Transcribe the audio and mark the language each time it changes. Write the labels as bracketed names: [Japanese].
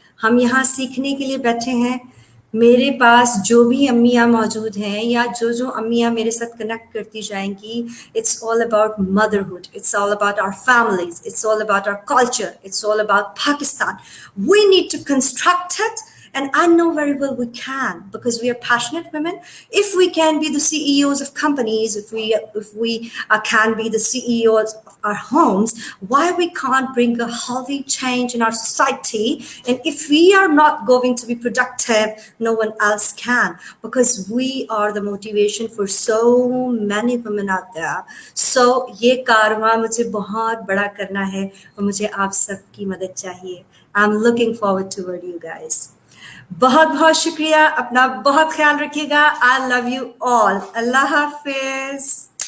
[Urdu] ہم یہاں سیکھنے کے لیے بیٹھے ہیں. میرے پاس جو بھی امیاں موجود ہیں یا جو امیاں میرے ساتھ کنیکٹ کرتی جائیں گی, [English] It's all about motherhood, it's all about our families, it's all about our culture, it's all about Pakistan. We need to construct it. And I know very well we can, because we are passionate women. If we can be the CEOs of companies, if we can be the CEOs of our homes, why we can't bring a healthy change in our society? And if we are not going to be productive, no one else can, because we are the motivation for so many women out there. [Urdu] So یہ کارواں مجھے بہت بڑا کرنا ہے اور مجھے آپ سب کی مدد چاہیے. [English] I'm looking forward toward you guys. [Urdu] بہت بہت شکریہ, اپنا بہت خیال رکھیے گا. [English] I love you all. [Urdu] اللہ حافظ.